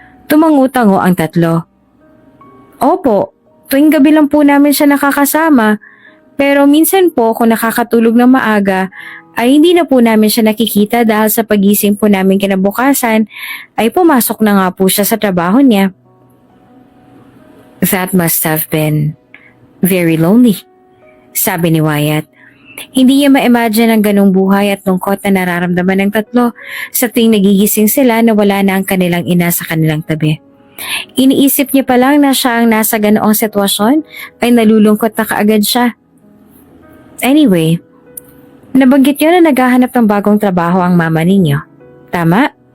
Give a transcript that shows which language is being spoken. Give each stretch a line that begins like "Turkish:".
Filipino: Tumangutango ang tatlo. Opo, tuwing gabi lang po namin siya nakakasama. Pero minsan po kung nakakatulog ng maaga ay hindi na po namin siya nakikita dahil sa pagising po namin kinabukasan ay pumasok na nga po siya sa trabaho niya.
English: That must have been very lonely,
Filipino: sabi ni Wyatt. Hindi niya ma-imagine ang ganong buhay at lungkot na nararamdaman ng tatlo sa tuwing nagigising sila na wala na ang kanilang ina sa kanilang tabi. Iniisip niya pa lang na siya ang nasa ganoong sitwasyon ay nalulungkot na kaagad siya. Anyway, nabanggit niyo na naghahanap ng bagong trabaho ang mama ninyo. Tama?